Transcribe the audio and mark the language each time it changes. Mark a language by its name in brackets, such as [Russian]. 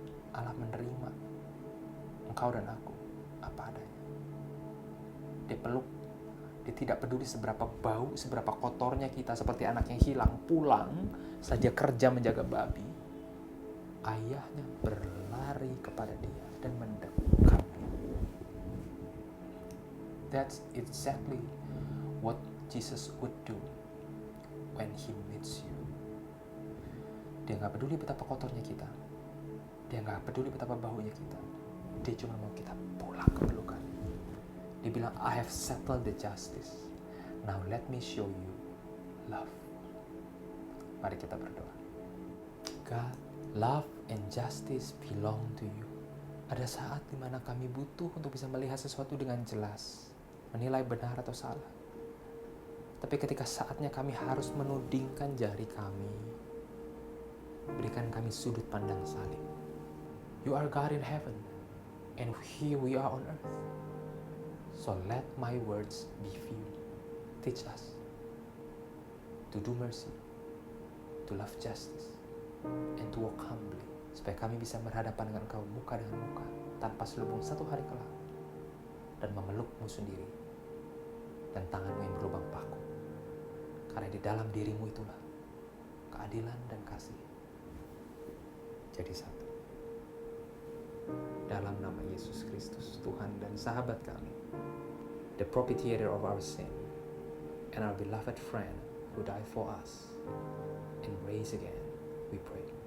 [Indonesian] Allah menerima engkau dan aku apa adanya. Dia peluk, Dia tidak peduli seberapa bau, seberapa kotornya kita, seperti anak yang hilang, pulang saja kerja menjaga babi. Ayahnya berlari kepada dia dan mendekapnya. [English] That's exactly what Jesus would do when he meets you. [Indonesian] Dia gak peduli betapa kotornya kita. Dia gak peduli betapa baunya kita. Dia cuma mau kita pulang ke pelukan. Dia bilang, [English] I have settled the justice. Now let me show you love. [Indonesian] Mari kita berdoa. [English] God, love and justice belong to you. [Indonesian] Ada saat di mana kami butuh untuk bisa melihat sesuatu dengan jelas, menilai benar atau salah. Tapi ketika saatnya kami harus menudingkan jari kami, berikan kami sudut pandang salib. [English] You are God in heaven, and here we are on earth. So let my words be few. Teach us to do mercy, to love justice, and to walk humbly. [Indonesian] Supaya kami bisa berhadapan dengan Engkau muka dengan muka, tanpa selubung satu hari kelak, dan memelukmu sendiri, dan tanganmu yang berlubang paku. Karena di dalam dirimu itulah keadilan dan kasih jadi satu. Dalam nama Yesus Kristus, Tuhan dan sahabat kami, [English] the propitiator of our sin, and our beloved friend who died for us and raised again, we pray.